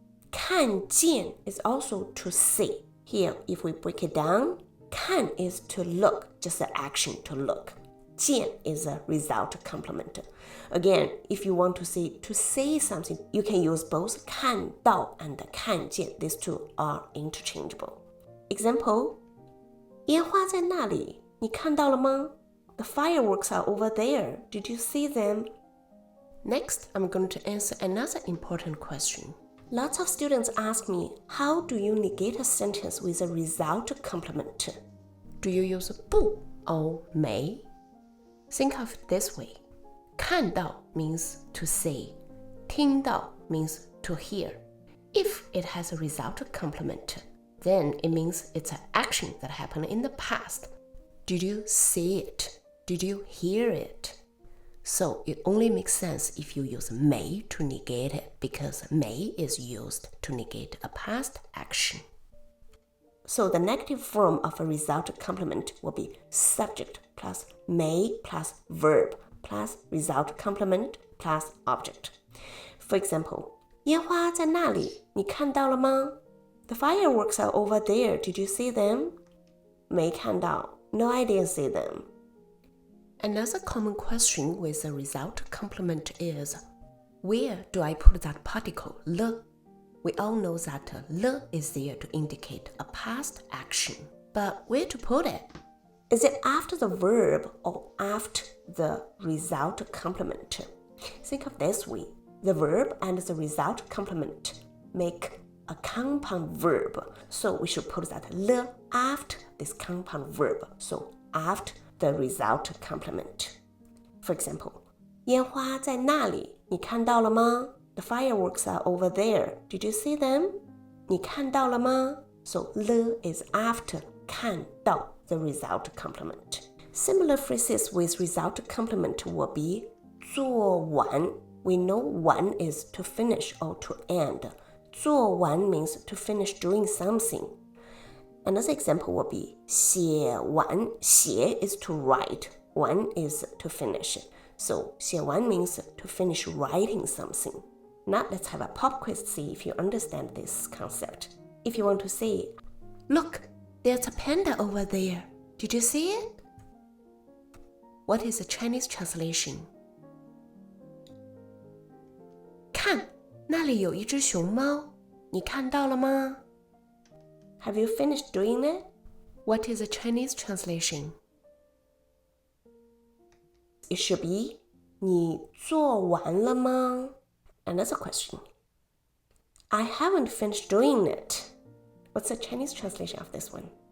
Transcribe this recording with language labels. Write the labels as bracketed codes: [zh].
[en] 看见 is also to see. Here, if we break it down, 看 is to look, just the action to look. 见 is a result complement. Again, if you want to say something, you can use both 看到 and 看见. These two are interchangeable. [zh] Example, 烟花在那里，你看到了吗？ [en] The fireworks are over there. Did you see them? Next, I'm going to answer another important question. Lots of students ask me, how do you negate a sentence with a result complement? Do you use 不 or 没? Think of it this way. 看到 means to see. 听到 means to hear. If it has a result complement, then it means it's an action that happened in the past. Did you see it? Did you hear it? So it only makes sense if you use 没 to negate it, because 没 is used to negate a past action. So the negative form of a result complement will be subject plus 没 plus verb plus result complement plus object. For example, [zh] 烟花在那里，你看到了吗？ [en] The fireworks are over there. Did you see them? [zh] 没看到. [en] No, I didn't see them. Another common question with a result complement is, where do I put that particle 了? We all know that 了 is there to indicate a past action. But where to put it? Is it after the verb or after the result complement? Think of this way. The verb and the result complement make a compound verb. So we should put that 了 after this compound verb. So after the result complement. For example, [zh] 烟花在那里，你看到了吗？ [en] The fireworks are over there. Did you see them? [zh] 你看到了吗？ [en] So 了 is after 看到 the result complement. Similar phrases with result complement will be 做完. We know 完 is to finish or to end. 做完 means to finish doing something. Another example will be 写完.写 is to write. 完 is to finish. So 写完 means to finish writing something. Now let's have a pop quiz to see if you understand this concept. If you want to say, look, there's a panda over there. Did you see it? What is the Chinese translation? [zh] 看，那里有一只熊猫，你看到了吗？ [en] Have you finished doing it? What is the Chinese translation? It should be [zh] 你做完了吗？ [en] Another question. I haven't finished doing it. What's the Chinese translation of this one?